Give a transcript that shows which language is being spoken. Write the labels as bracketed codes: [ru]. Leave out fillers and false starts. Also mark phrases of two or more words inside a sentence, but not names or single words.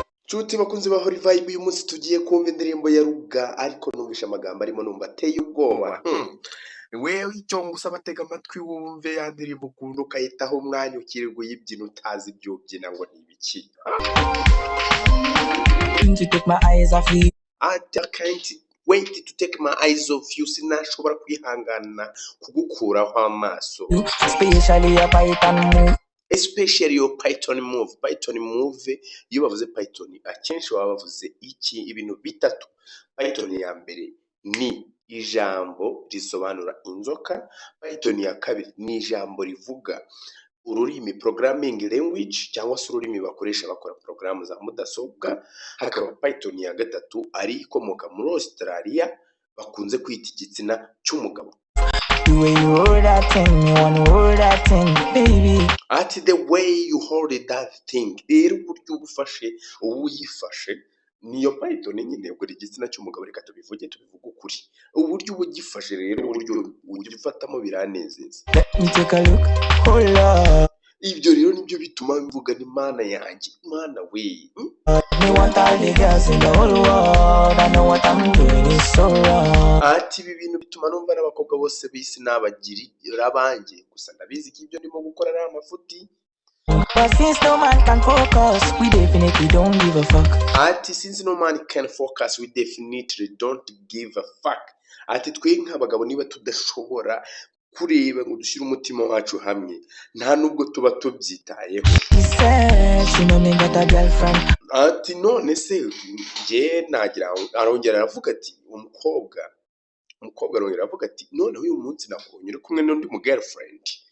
[rw] Nshuti bakunzi ba Holy Vibe, uyu munsi tugiye kumva indirimbo ya Ruga, ariko numvisha amagambo arimo numva ateye ubwoba. Wewe icyo ngusaba tega amatwi wumve ya ndirimbo ukunda, ukayitaho umwanya ukirirwa uyibyina utazi ibyo ubyina ngo ni ibiki. [en] I can't wait to take my eyes off you. [rw] Sinashobora kwihangana kugukuraho amaso. [en] Especially your Python move. Python move, [rw] iyo bavuze Python akenshi baba bavuze iki ibintu bitatu. Python ya mbere ni ijambo risobanura inzoka. Python ya kabiri ni ijambo rivuga ururimi, [en] programming language, [rw] cyangwa se ururimi bakoresha bakora porogaramu za mudasobwa. Hakaba Python ya gatatu ari ikomoka muri Australia, bakunze kwita igitsina cy'umugabo. [en] At the way you hold that thing, [rw] rero uburyo ubufashe uyifashe niyo Python nyine, ubwo igitsina cy'umugabo. Reka tubivuge ukuri, uburyo ubugifashe rero uburyo ugifatamo biranezeza. Ibyo rero nibyo bituma mvuga ni mana yanjye, mana we. Ati ibi bintu bituma numva n'abakobwa bose bisi nabagirira abanjye, gusa ndabizi ko ibyo ndimo gukora ari amafuti. [en] Since no man can focus, we definitely don't give a fuck. Ati since no man can focus, we definitely don't give a fuck. [rw] Ati twe nk'abagabo niba tudashobora kureba ngo dushyire umutima wacu hamwe, nta nubwo tuba tubyitayeho. Ati none se nge nagira arongera aravuga ati umukobwa arongera aravuga ati none uyu munsi nakubonye uri kumwe n'undi mu girlfriend.